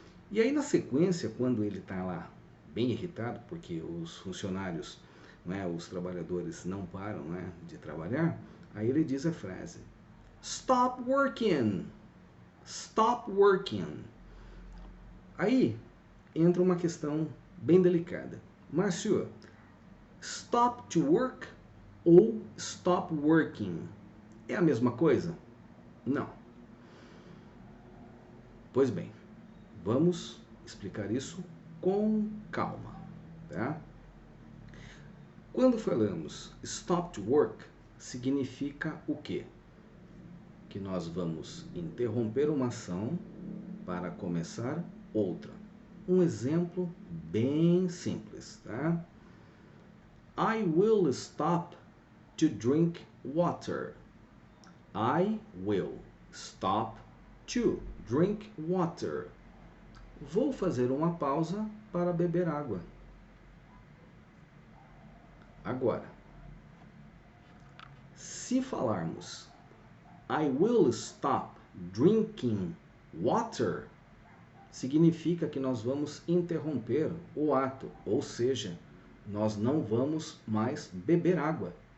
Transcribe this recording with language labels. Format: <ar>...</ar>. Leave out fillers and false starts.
<pt>E aí, na sequência, quando ele está lá bem irritado, porque os funcionários, né, os trabalhadores não param, né, de trabalhar, aí ele diz a frase:</pt> <en>Stop working! Stop working!</en> <pt>Aí entra uma questão bem delicada.</pt> <en>Márcio, stop to work ou stop working?</en> <pt>É a mesma coisa? Não. Pois bem, vamos explicar isso com calma, tá? Quando falamos</pt> <en>stop to work,</en> <pt>significa o quê? Que nós vamos interromper uma ação para começar outra. Um exemplo bem simples, tá?</pt> <en>I will stop to drink water. I will stop to drink water.</en> <pt>Vou fazer uma pausa para beber água. Agora, se falarmos</pt> <en>I will stop drinking water,</en> <pt>significa que nós vamos interromper o ato, ou seja, nós não vamos mais beber água.</pt>